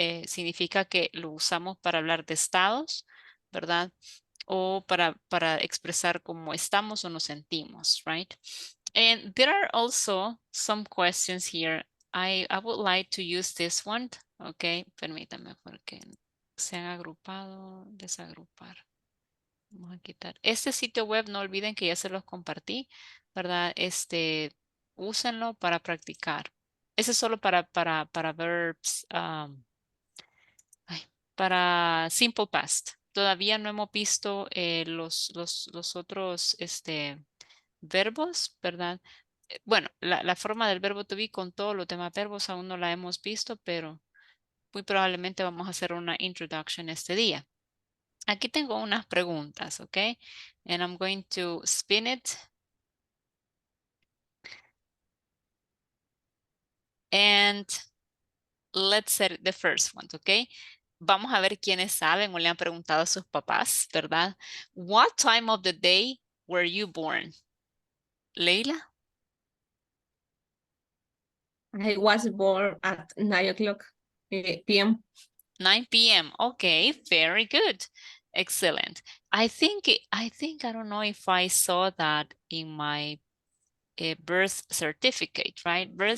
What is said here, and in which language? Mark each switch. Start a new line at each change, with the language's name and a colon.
Spanish: Significa que lo usamos para hablar de estados, ¿verdad? O para expresar cómo estamos o nos sentimos,
English: right? And there are also some questions here. I would like to use this one.
Spanish: Ok, permítame porque se han agrupado, desagrupar. Vamos a quitar. Este sitio web, no olviden que ya se los compartí, ¿verdad? Úsenlo para practicar. Ese es solo para verbs, para simple past. Todavía no hemos visto los otros verbos, ¿verdad? Bueno, la forma del verbo to be con todos los demás verbos aún no la hemos visto, pero muy probablemente vamos a hacer una introduction este día. Aquí tengo unas preguntas,
English: ¿ok? And I'm going to spin it. And let's set the first one, ¿ok?
Spanish: Vamos a ver quiénes saben o le han preguntado a sus papás, ¿verdad?
English: What time of the day were you born? Leila? I was born at 9 o'clock p.m. 9 p.m. Okay, very good. Excellent. I think I don't know if I saw that in my birth certificate, right?